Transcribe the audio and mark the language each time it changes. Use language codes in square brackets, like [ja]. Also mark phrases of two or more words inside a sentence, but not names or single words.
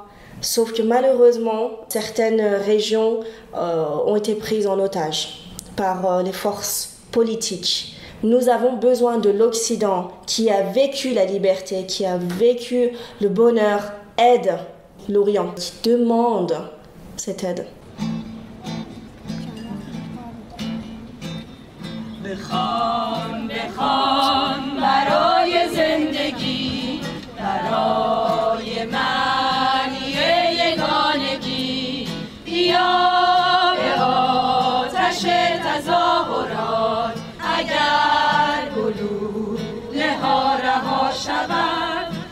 [fr] Sauf que malheureusement, certaines régions ont été prises en otage par les forces politiques. Nous avons besoin de l'Occident qui a vécu la liberté, qui a vécu le bonheur, aide l'Orient, qui demande cette aide. [fa] بخوان برای زندگی برای معنی یگانگی بیا به آتش تظاهرات اگر گلوله ها رها شود